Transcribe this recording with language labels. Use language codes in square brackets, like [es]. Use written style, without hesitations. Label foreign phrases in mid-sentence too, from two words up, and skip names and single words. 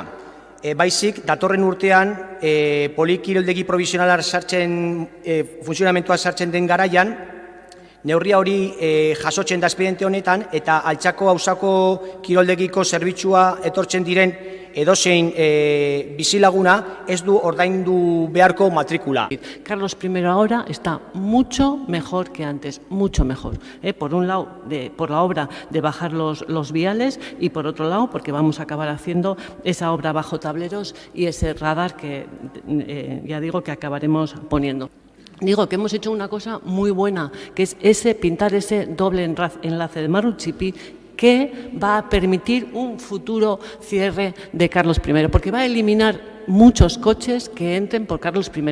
[eu] Baizik, datorren urtean polikiroldegi provisionala funtzionamentua sartzen den garaian, neurria hori jasotzen da espediente honetan, eta Altxako auzako kiroldegiko zerbitzua etortzen diren edozein bizilaguna ez du ordaindu beharko matrikula. [es] Carlos I ahora está mucho mejor que antes, mucho mejor. Por un lado, por la obra de bajar los viales, y por otro lado, porque vamos a acabar haciendo esa obra bajo tableros y ese radar que ya digo que acabaremos poniendo. Digo que hemos hecho una cosa muy buena, que es pintar ese doble enlace de Marruchipi, que va a permitir un futuro cierre de Carlos I, porque va a eliminar muchos coches que entren por Carlos I.